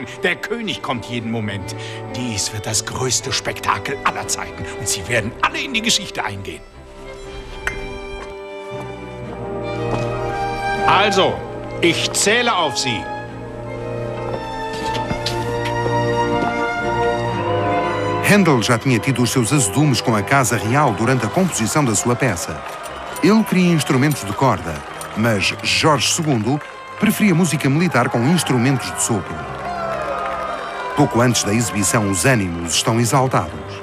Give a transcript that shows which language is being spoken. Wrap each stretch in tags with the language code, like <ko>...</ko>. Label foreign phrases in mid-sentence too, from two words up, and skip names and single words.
<de>Der König kommt jeden Moment. Dies wird das größte Spektakel aller Zeiten. Und Sie werden alle in die Geschichte eingehen. Also, ich zähle auf Sie.</de> <pt>Händel já tinha tido os seus azedumes com a Casa Real durante a composição da sua peça. Ele queria instrumentos de corda, mas Jorge II preferia música militar com instrumentos de sopro. Pouco antes da exibição, os ânimos estão exaltados.</pt>